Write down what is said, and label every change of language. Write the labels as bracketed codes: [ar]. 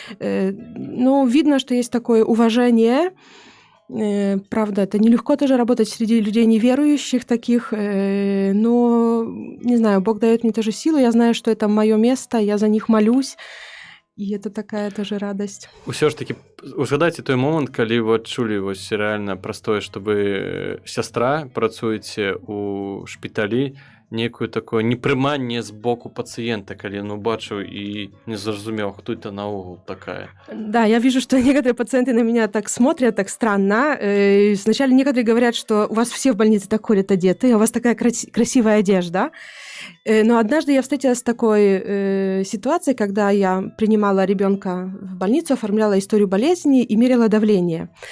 [ru] Ну, видно, что есть такое уважение. Правда, это нелегко тоже работать среди людей неверующих таких, но, не знаю, Бог дает мне тоже силу, я знаю, что это мое место, я за них молюсь, и это такая тоже радость. [be] Усё ж таки, узгадайце той момант, калі вы адчулі вось рэальна простое, што вы сястра, працуеце у шпіталі, некую такое непрыманне з боку пациента, калі ён убачыў і не зразумеў, хто это наогул такая. [ru] Да, я вижу, что некоторые пациенты на меня так смотрят, так странно. Сначала некоторые говорят, что у вас все в больнице так ходят одеты, а у вас такая красивая одежда. Но однажды я встретилась с такой ситуацией, когда я принимала ребенка в больницу, оформляла историю болезни и мерила давление.